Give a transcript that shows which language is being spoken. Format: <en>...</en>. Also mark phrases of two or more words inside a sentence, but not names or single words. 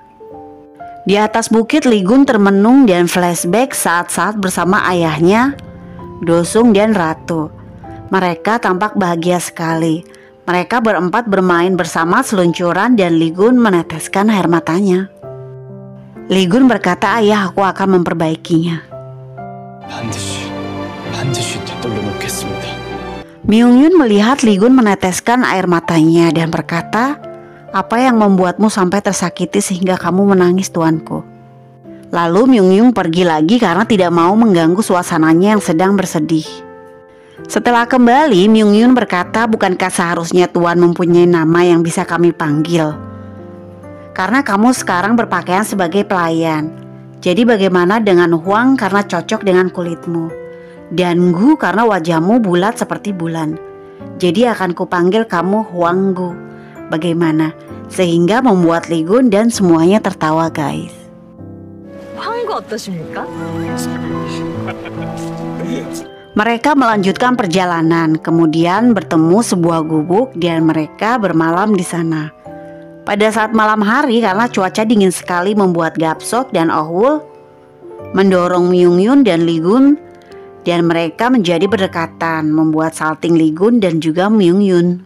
<id>Di atas bukit, Lee Gun termenung dan flashback saat-saat bersama ayahnya, Dosung dan Ratu. Mereka tampak bahagia sekali. Mereka berempat bermain bersama seluncuran dan Lee Gun meneteskan air matanya. Lee Gun berkata, ayah, aku akan memperbaikinya.</id> <ko>반드시 되돌려 놓겠습니다.</ko> <id>Myung-yun melihat Lee Gun meneteskan air matanya dan berkata, apa yang membuatmu sampai tersakiti sehingga kamu menangis tuanku? Lalu Myung-yun pergi lagi karena tidak mau mengganggu suasananya yang sedang bersedih. Setelah kembali, Myung-yun berkata, bukankah seharusnya tuan mempunyai nama yang bisa kami panggil? Karena kamu sekarang berpakaian sebagai pelayan. Jadi bagaimana dengan Huang karena cocok dengan kulitmu, dan Gu karena wajahmu bulat seperti bulan. Jadi akan kupanggil kamu Huang Gu. Bagaimana? Sehingga membuat Lee Gun dan semuanya tertawa guys.</id> <ko>황구 어떠십니까?</ko> <id>Mereka melanjutkan perjalanan, kemudian bertemu sebuah gubuk dan mereka bermalam di sana. Pada saat malam hari, karena cuaca dingin sekali, membuat Gapsok dan Oh-wul mendorong Myung-yun dan Lee Gun, dan mereka menjadi berdekatan, membuat salting Lee Gun dan juga Myung-yun.</id>